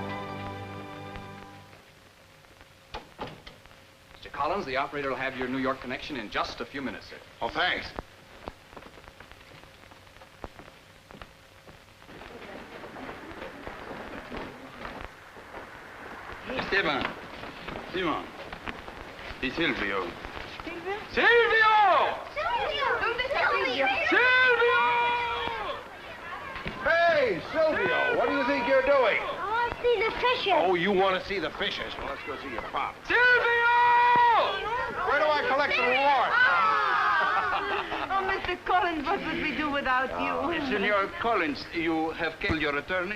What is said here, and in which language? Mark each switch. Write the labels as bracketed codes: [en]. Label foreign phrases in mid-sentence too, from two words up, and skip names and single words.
[en] Mr. Collins, the operator will have your New York connection in just a few minutes, sir. Oh, thanks. Esteban, Simon, di Silvio. Silvio? Silvio! [es] ¿Dónde está Silvio? [en] Silvio! Hey, Silvio, what do you think you're doing? I want to see the fishes. Oh, you want to see the fishes? Well, let's go see your pop. Silvio! Where do I collect the reward? Oh, Mr. Collins, what would we do without you? Senor Collins, you have killed your attorney?